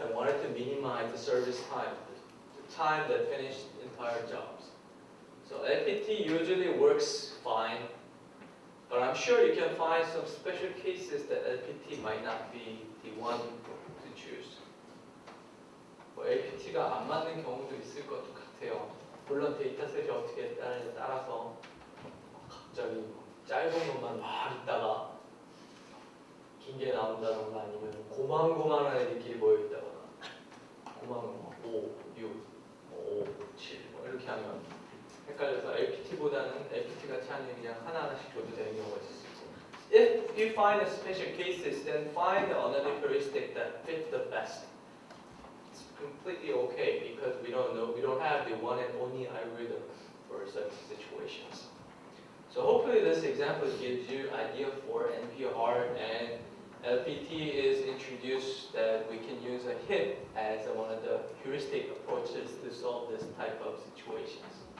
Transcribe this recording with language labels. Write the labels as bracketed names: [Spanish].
[English] I wanted to minimize the service time, the time that finished entire jobs. So LPT usually works fine, but I'm sure you can find some special cases that LPT might not be the one to choose. [Korean] 뭐 LPT가 안 맞는 경우도 있을 것 같아요. 물론 데이터셋이 어떻게 따르냐에 따라서 갑자기 짧은 것만 막 있다가 긴 게 나온다던가 아니면 고만고만한 애들끼리 모여있다거나 고만고만 5, 6, 5, 7 뭐 이렇게 하면 헷갈려서 LPT보다는 LPT 같이 하면 그냥 하나하나씩 줘도 되는 경우가 있을 수 있고 [English] If you find a special cases, then find another heuristic that fits the best. It's completely okay because we don't know, we don't have the one and only algorithm for such situations. So hopefully this example gives you idea for NPR and LPT is introduced that we can use a hit as one of the heuristic approaches to solve this type of situations.